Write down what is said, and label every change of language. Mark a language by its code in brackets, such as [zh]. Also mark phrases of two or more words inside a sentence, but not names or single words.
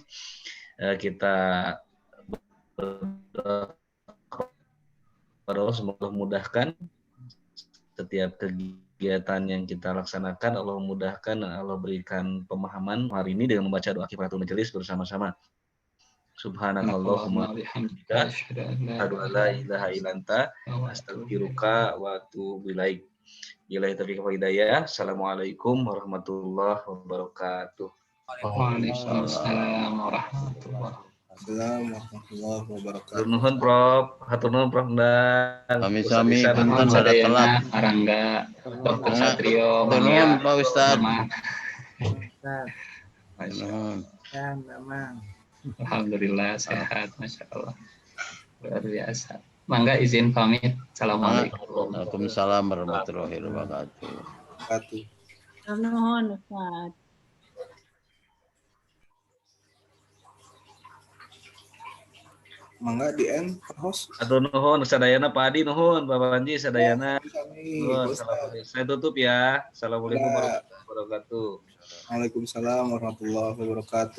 [id] Kita berdoa kepada Allah semoga memudahkan setiap kegiatan yang kita laksanakan. Allah memudahkan, Allah berikan pemahaman hari ini dengan membaca doa [ar] كفارة المجلس [id] bersama-sama. [ar] سبحانك اللهم وبحمدك أشهد أن لا إله إلا أنت أستغفرك وأتوب إليك. بالله التوفيق والهداية. السلام عليكم ورحمة الله وبركاته. وعليكم السلام ورحمة الله wabarakatuh. [su] Hatur nuhun Prof. Hatur nuhun Prof. Dan Sami-sami Mohon sadayana Arangga, Dr. Satrio, Nuhun Pak Ustaz. [id] Alhamdulillah sehat, [ar] ما شاء الله, [id] luar biasa. [su] Mangga izin pamit. [ar] السلام عليكم. وعليكم السلام ورحمة الله وبركاته. [su] Nuhun Ustaz. Mangga di [en] end host. [su] Atur nuhun sadayana Pak Adi nuhun, Bapak Panji sadayana. [id] Saya tutup ya. [ar] السلام عليكم ورحمة الله وبركاته. وعليكم السلام ورحمة الله وبركاته.